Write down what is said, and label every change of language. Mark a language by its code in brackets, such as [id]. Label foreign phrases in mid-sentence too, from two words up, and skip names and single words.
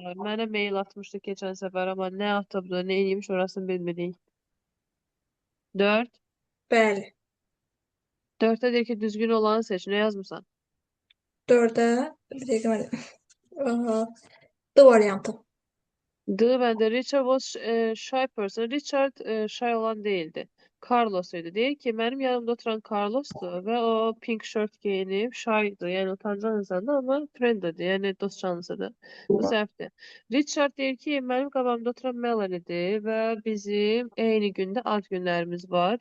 [az] Mənə mail atmışdı keçən səfər, amma nə atıbdı, nə edibmiş orasını bilmirik. 4. Bəli. 4-də deyir ki, düzgün olanı seç. Nə yazmısan? 4-ə bir dəqiqə mən D variantı. D bəndə [en] Richard was shy person. [az] Richard shy olan değildi. Carlos idi. Deyir ki, mənim yanımda oturan Carlos'tu və o [en] pink shirt [az] geyinib shy'dı. Yəni utancaq insandı, amma friendlydi. Yəni dost canlısıdır. Bu səhvdir. Richard deyir ki, mənim qabağımda oturan Melanie'dir və bizim eyni gündə ad günlərimiz var.